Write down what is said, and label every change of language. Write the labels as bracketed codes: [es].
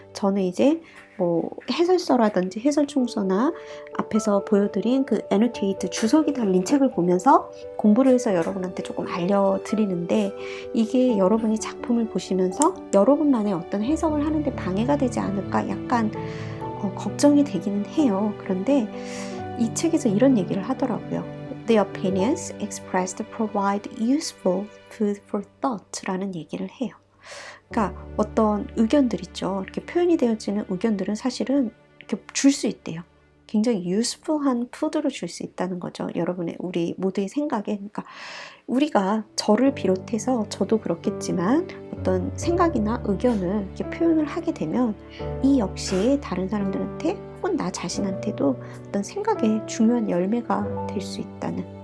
[ko] 저는 이제 뭐 해설서라든지 해설충서나 앞에서 보여드린 그 애노테이트 주석이 달린 책을 보면서 공부를 해서 여러분한테 조금 알려드리는데 이게 여러분이 작품을 보시면서 여러분만의 어떤 해석을 하는데 방해가 되지 않을까 약간 걱정이 되기는 해요. 그런데 이 책에서 이런 얘기를 하더라고요. [en] The opinions expressed provide useful food for thought [ko] 라는 얘기를 해요. 그러니까 어떤 의견들 있죠. 이렇게 표현이 되어지는 의견들은 사실은 이렇게 줄 수 있대요. 굉장히 useful한 푸드로 줄 수 있다는 거죠. 우리 모두의 생각에. 그러니까 우리가 저를 비롯해서 저도 그렇겠지만 어떤 생각이나 의견을 이렇게 표현을 하게 되면 이 역시 다른 사람들한테 혹은 나 자신한테도 어떤 생각의 중요한 열매가 될 수 있다는.